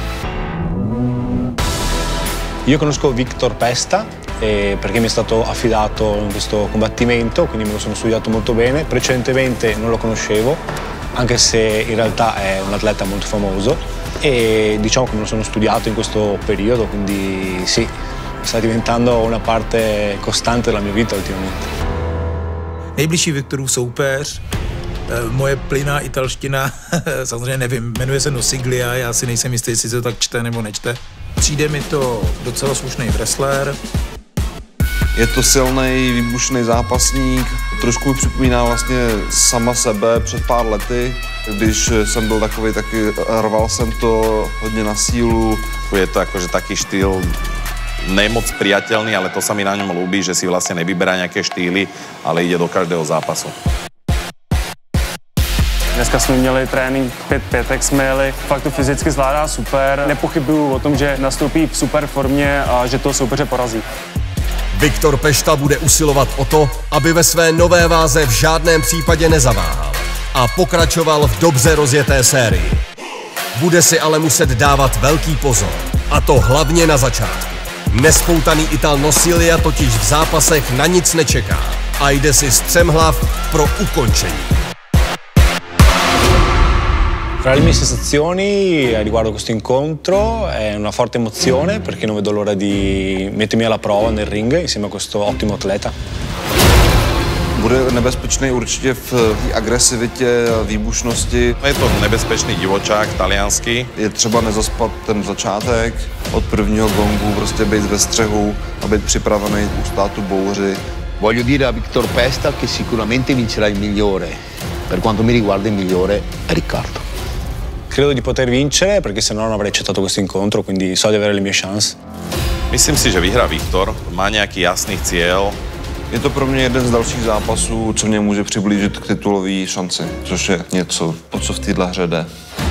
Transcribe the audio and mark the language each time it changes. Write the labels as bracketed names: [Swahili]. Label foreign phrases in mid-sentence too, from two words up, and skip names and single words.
[Italian] Io conosco Viktor Pesta perché mi è stato affidato in questo combattimento, quindi me lo sono studiato molto bene. Precedentemente non lo conoscevo, anche se in realtà è un atleta molto famoso e diciamo che me lo sono studiato in questo periodo, quindi sì, sta diventando una parte costante della mia vita ultimamente. [Czech] Nejbližší Viktorův soupeř, moje plynná italština, samozřejmě nevím, jmenuje se Nosiglia, já si nejsem jistý, jestli se to tak čte nebo nečte. Přijde mi to docela slušný wrestler. Je to silný, výbušný zápasník, trošku mi připomíná vlastně sama sebe před pár lety, když jsem byl takový, taky rval jsem to hodně na sílu. [Slovak] Je to akože taký štýl nemoc priateľný, ale to sa mi na ňom ľúbi, že si vlastne nevyberá nejaké štýly, ale ide do každého zápasu. [Czech] Dneska jsme měli trénink 5-5, jak jsme jeli. Fakt to fyzicky zvládá super. Nepochybuju o tom, že nastoupí v super formě a že toho soupeře porazí. Viktor Pešta bude usilovat o to, aby ve své nové váze v žádném případě nezaváhal a pokračoval v dobře rozjeté sérii. Bude si ale muset dávat velký pozor, a to hlavně na začátku. Nespoutaný Ital Nosilia totiž v zápasech na nic nečeká a jde si střemhlav pro ukončení. [Italian] Tra le mie sensazioni riguardo questo incontro è una forte emozione perché non vedo l'ora di mettermi alla prova nel ring insieme a questo ottimo atleta. [Czech] Bude nebezpečný určitě v agresivitě, výbušnosti. Je to nebezpečný divočák, talianský. Je třeba nezaspat ten začátek, od prvního gongu prostě být ve střehu a být připravený ustát tu bouři. [Italian] Voglio dire a Viktor Pesta che sicuramente vincerà il migliore. Per quanto mi riguarda il migliore è Riccardo. Credo di poter vincere perché se no non avrei accettato questo incontro, quindi so di avere le mie chance. [Czech] Myslím si, že vyhrá Viktor, má nějaký jasný cíl. Je to pro mě jeden z dalších zápasů, co mě může přiblížit k titulové šanci, což je něco, o co v téhle hře jde.